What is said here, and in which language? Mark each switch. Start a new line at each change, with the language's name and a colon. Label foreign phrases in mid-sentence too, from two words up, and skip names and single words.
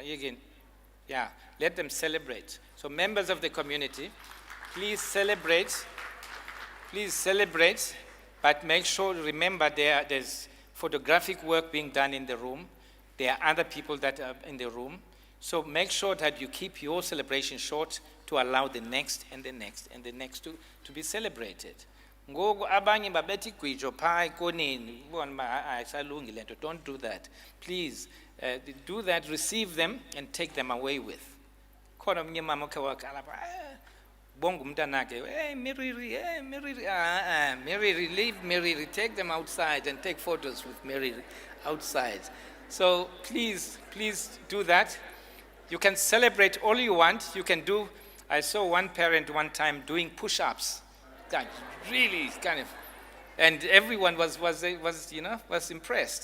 English: But again, Yeah, let them celebrate. So members of the community, please celebrate, but make sure, remember there's photographic work being done in the room. There are other people that are in the room. So make sure that you keep your celebration short to allow the next and the next and the next to be celebrated.
Xhosa: Ngoku abanye babethi gwijo phaa ekoneni ubone uba ayisalungile nto.
English: Don't do that. Please do that, receive them and take them away with.
Xhosa: Khona omnye mama okhe wakhala phaa bonga umntanakhe, hey Miriri,
English: leave Miriri, take them outside and take photos with Miriri outside. So please do that. You can celebrate all you want. You can do, I saw one parent one time doing push-ups. That really kind of, and everyone was impressed.